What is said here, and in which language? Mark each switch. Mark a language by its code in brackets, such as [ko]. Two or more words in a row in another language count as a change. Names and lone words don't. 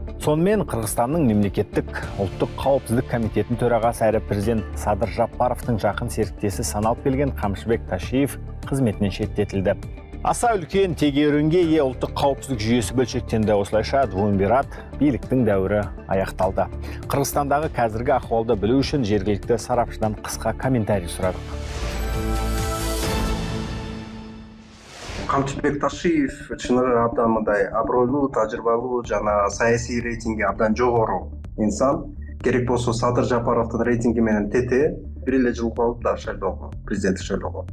[kk] Сонымен Қырғызстанның мемлекеттік ұлттық қауіпсіздік комитетінің төрағасы әрі президент Садыр Жапаровтың жақын серіктесі саналып келген Қамшыбек Ташиев қызметінен шеттетілді. Аса үлкен тегеурінге ие ұлттық қауіпсіздік жүйесі бөлшектенді. Осылайша дуумвират биліктің дәуірі аяқталды. Қырғызстандағы қазіргі ахуалды білу үшін жергілікті сарапшыдан қысқа комментарий сұрадық. [ky] Камчыбек Ташиев чыныгы абдан мындай абройлуу, тажрыйбалуу жана саясий рейтинги абдан жогору инсан. Керек болсо Садыр Жапаровдун рейтинги менен тете бир эле жыл калды да шайлоого, президенттик шайлоого.